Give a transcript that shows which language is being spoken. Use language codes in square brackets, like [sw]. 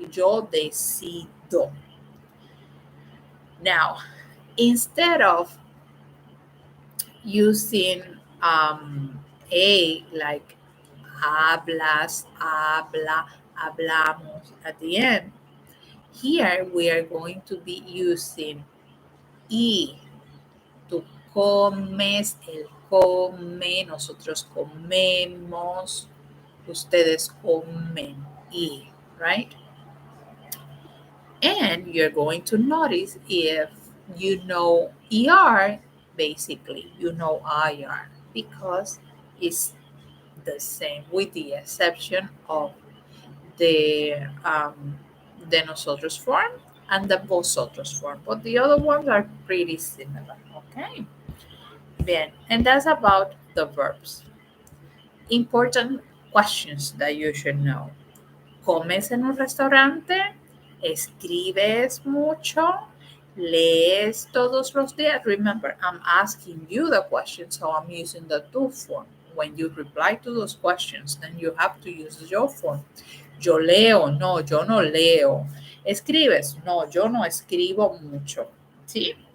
[es] Yo decido. [en] Now, instead of using a like hablas, habla, hablamos at the end, here we are going to be using y. [es] Tú comes, él come, nosotros comemos, ustedes comen y, right? [en] And you're going to notice if you know ER, basically, you know IR because it's the same with the exception of the de nosotros form and the vosotros form. But the other ones are pretty similar, okay? Bien, and that's about the verbs. Important questions that you should know. [es] ¿Comes en un restaurante? ¿Escribes mucho? ¿Lees todos los días? [en] Remember, I'm asking you the question, so I'm using the tú form. When you reply to those questions, then you have to use the yo form. [es] Yo leo, no, yo no leo. ¿Escribes? No, yo no escribo mucho. ¿Sí?